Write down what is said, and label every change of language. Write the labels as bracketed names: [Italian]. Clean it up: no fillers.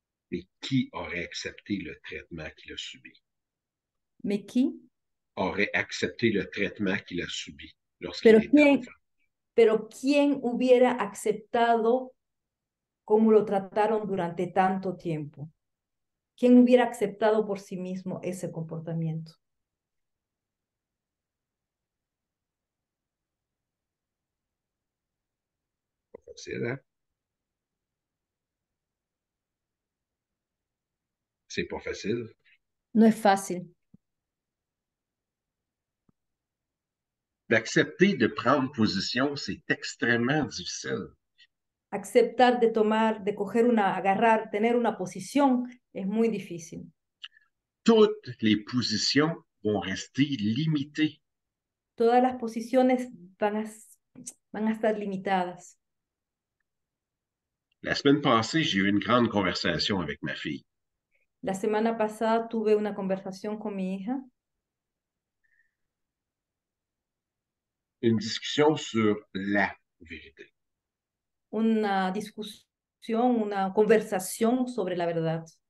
[French] Mais qui aurait accepté le traitement qu'il a subi? ¿Me qui? Aurait accepté le traitement qu'il a subi lorsqu'il [Spanish] Pero [French] était enfant? [Spanish] ¿quién hubiera aceptado cómo lo trataron durante tanto tiempo? ¿Quién hubiera aceptado por sí mismo ese comportamiento? [French] Pas facile, hein? C'est pas facile. [Spanish] No es fácil. [French] D'accepter de prendre position, c'est extrêmement difficile. [Spanish] Aceptar de tomar, de coger agarrar, tener una posición es muy difícil. [French] Toutes les positions vont rester limitées. [Spanish] Todas las posiciones van a estar limitadas. [French] La semaine passée, j'ai eu une grande conversation avec ma fille. [Spanish] La semana pasada tuve una conversación con mi hija, [French] Une discussion sur la vérité. [Spanish] una discusión, una conversación sobre la verdad.